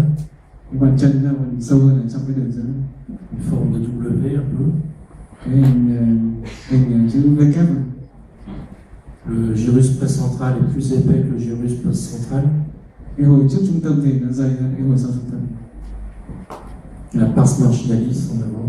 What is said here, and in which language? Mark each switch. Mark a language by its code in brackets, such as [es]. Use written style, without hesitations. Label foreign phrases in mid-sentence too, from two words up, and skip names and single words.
[vi] cái bàn chân ra phần sâu hơn ở trong cái đường dưới. [fr] une forme de W un peu. [vi] Cái hình chữ V kép này. [fr] Le gyrus précentral est plus épais que le gyrus postcentral. [vi] Cái hồi trước trung tâm thì nó dày hơn cái hồi sau trung tâm. [fr] La pars marginalis en avant.